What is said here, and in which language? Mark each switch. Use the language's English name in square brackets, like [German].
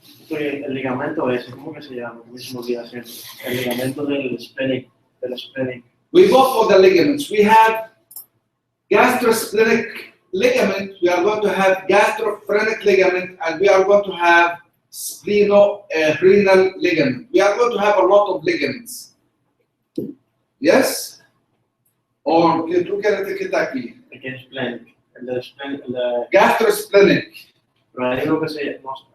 [Spanish] El ligamento ese, ¿cómo que se llama? ¿Cómo se me olvida siempre? El ligamento del splenic. [English] We go for the ligaments. We have gastrosplenic ligament. We are going to have gastrophrenic ligament, and we are going to have splenorenal ligament. We are going to have a lot of ligaments. Yes? [Spanish] Or tú quieres que está aquí? El splenic. Gastrosplenic. Pero hay uno que se llama